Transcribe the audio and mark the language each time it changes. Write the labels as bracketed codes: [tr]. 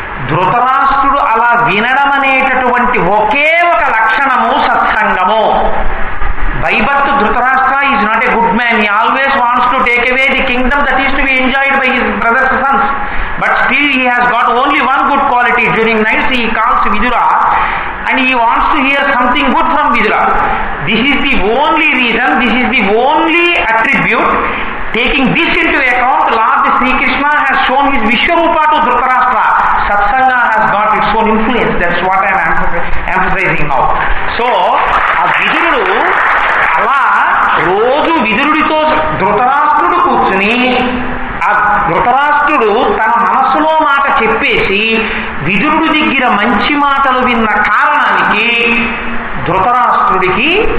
[te] ధృతరాష్ట్రుడు అలా వినడం అనేటటువంటి ఒకే ఒక లక్షణము సత్సంగము. [en] By birth, Dhritarashtra is not a good man. He always wants to take away the kingdom that is to be enjoyed by his brothers and sons. But still he has got only one good quality. During nights he calls Vidura and he wants to hear something good from Vidura. This is the only reason, this is the only attribute. Taking this into account, Lord Sri Krishna has shown his Vishwarupa to Dhritarashtra. Satsanga has got its own influence. That's what I am emphasizing now. So, a [te] Vidurudu అలా రోజు విదురుడితో ధృతరాష్ట్రుడు కూర్చుని ఆ ధృతరాష్ట్రుడు తన మనస్సులో మాట చెప్పేసి విదురుడి దగ్గర మంచి మాటలు విన్న కారణానికి ధృతరాష్ట్రుడికి